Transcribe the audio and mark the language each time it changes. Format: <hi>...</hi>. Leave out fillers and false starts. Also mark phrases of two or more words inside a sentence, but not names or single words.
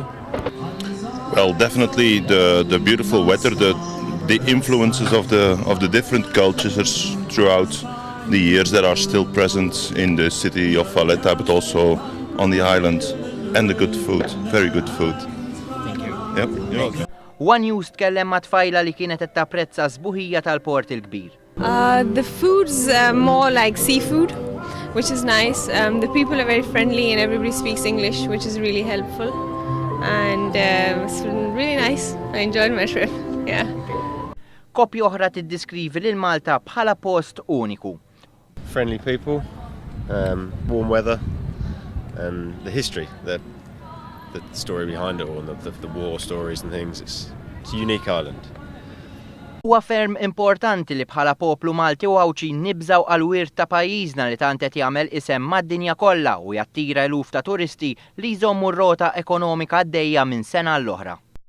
<en>Well, definitely the beautiful weather, the influences of the different cultures throughout the years that are still present in the city of Valletta, but also on the island, and the good food, very good food. Thank you. Yep, you're welcome.</en> <mt>One News tkellem ma' tfajla li kienet qed tapprezza sbuħija tal-port il-kbir.</mt> <en>The food's more like seafood, which is nice. The people are very friendly and everybody speaks English, which is really helpful. And it's really nice. I enjoyed my trip. Yeah.</en> <mt>Kopji oħra tiddeskrivi lil Malta bħala post uniku.</mt> <en>Friendly people, warm weather, and the history, the story behind it all, and the war stories and things. It's a unique island.</en> <mt>Huwa ferm importanti li bħala poplu Malti u Għawċin nibżaw għal-wirt ta' pajjiżna li tant qed jagħmel isem mad-dinja kollha u jattira eluf ta' turisti li jżommu r-rota ekonomika għaddejja minn sena l-oħra.</mt>